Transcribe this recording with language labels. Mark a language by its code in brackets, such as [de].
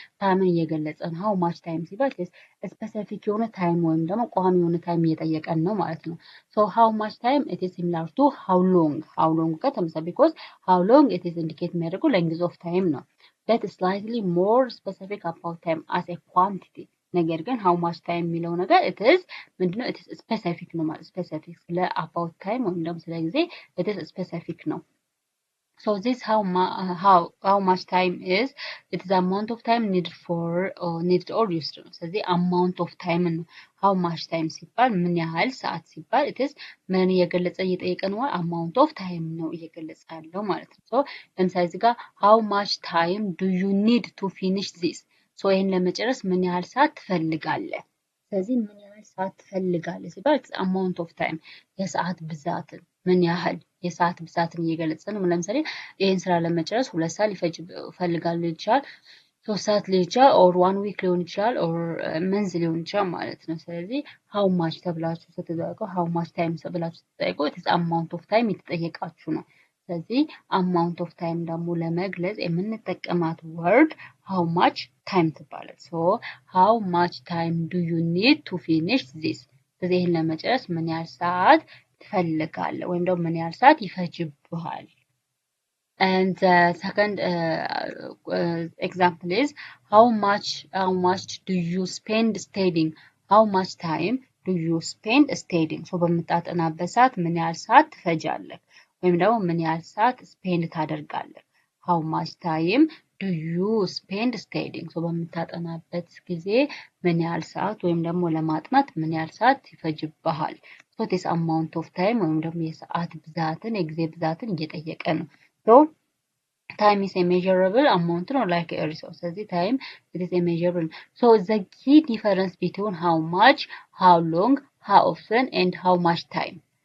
[am] ታይምን እየገለጸ ነው። [en] ሃው ማች ታይም [am] ሲባል [en] ኢት ኢዝ ስፔሲፊክ [am] የሆነ ታይም ወይም ደግሞ ቋሚ የሆነ ታይም እየጠየቀን ነው ማለት ነው። [en] ሶ ሃው ማች ታይም ኢት ኢዝ ሲሚላር ቱ ሃው ሎንግ [am] ጋር ተመሳሳይ፣ [en] ቢኮዝ ሃው ሎንግ ኢት ኢዝ ኢንዲኬት [am] የሚያደርገው [en] ሌንግዝ ኦፍ ታይም [am] ነው። [en] that is slightly more specific about time as a quantity። [am] ነገር ግን ሃው ማች ታይም የሚለው ነገር it is ምንድነው? [en] it is specific [am] ነው ማለት ስፔሲፊክ ስለ about time ወይም ደግሞ ስለ ጊዜ it is specific ነው። [en] so this how much time is, it is amount of time needed or used [am] ነው። ስለዚህ [en] amount of time [am] ነው። [en] how much time [am] ሲባል ምን ያህል ሰዓት ሲባል it is ምን እየገለጸ እየጠየቀ ነው? [en] amount of time [am] ነው እየገለጸ ያለው ማለት ነው። [en] so [am] ለምሳሌ እዚህ ጋር [en] how much time do you need to finish this? [am] so ይሄን ለመጨረስ ምን ያህል ሰዓት ትፈልጋለህ? ስለዚህ ምን ያህል ሰዓት ትፈልጋለህ ሲባል amount of time የሰዓት ብዛትን ምን ያህል የሰዓት ብዛትን እየገለጸ ነው። ለምሳሌ ይሄን ስራ ለመጨረስ 2 ሰዓት ሊፈጅ ፈልጋለሁ ይችላል፣ 3 ሰዓት ሊሆን ይችላል፣ ኦር 1 ዊክ ሊሆን ይችላል፣ ኦር መንዝ ሊሆን ይችላል ማለት ነው። ስለዚህ ሃው ማች ተብላችሁ ስትጠይቁ ሃው ማች ታይም ተብላችሁ ስትጠይቁ [en] ኢትስ አማውንት ኦፍ ታይም [am] የተጠየቃችሁ ነው። ስለዚህ አማውንት ኦፍ ታይም ደግሞ ለመግለጽ የምንጠቀማት ወርድ ሃው ማች ታይም ትባላለች። [en] ሶ ሃው ማች ታይም ዱ ዩ ኒድ ቱ ፊኒሽ ዚስ። [am] ስለዚህ ይሄን ለመጨረስ ምን ያህል ሰዓት ትፈልጋለህ ወይም ደግሞ ምን ያህል ሰዓት ይፈጅብሃል? [en] And the second example is how much do you spend studying? How much time do you spend studying? [am] so በምታጠናበት ሰዓት ምን ያህል ሰዓት ትፈጃለህ ወይም ደግሞ ምን ያህል ሰዓት ስፔንድ ታደርጋለህ? [en] how much time do you spend studying? [am] so በምታጠናበት ጊዜ ምን ያህል ሰዓት ወይም ደግሞ ለማጥናት ምን ያህል ሰዓት ይፈጅብሃል? [en] so this amount of time [am] ወይም ደግሞ የሰዓት ብዛትን የጊዜ ብዛትን እየጠየቀ ነው። [en] so time is a measurable amount [am] ነው [en] like a resource [am] ስለዚህ [en] time it is a measurable so the key difference between how much how long how often and how much time